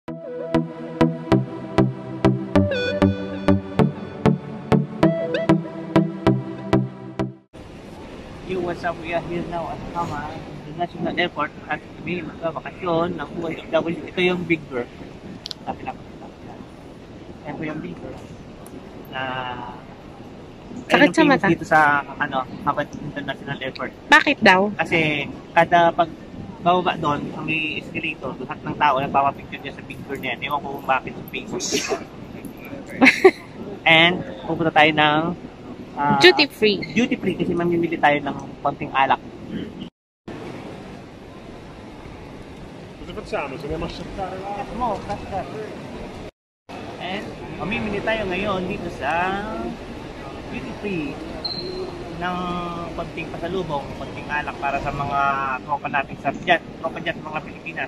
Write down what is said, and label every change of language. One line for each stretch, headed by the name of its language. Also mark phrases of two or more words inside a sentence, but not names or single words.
English: Yo, what's up? We are here now at Hama, International Airport
Filipino: at kami magbabakasyon ng OFW. Ito yung Big Bird. Ito yung Big Bird. Sakit sa mata? Dito sa Hama International Airport. Bakit daw? Kasi kada pag bababa doon, may escalator, lahat ng tao nagpapapicture niya sa Big Bird niya. Ewan ko kung bakit sa Facebook. And pupunta tayo ng
English: duty free. Duty free
Filipino: kasi mamimili tayo ng konting alak.
Italian: Cosa facciamo? Se andiamo a cercare là?
Filipino: And mamimili tayo ngayon dito sa
English: duty free
Filipino: ng konting pasalubong, konting alak para sa mga tropa natin sa jet, mga Pilipinas.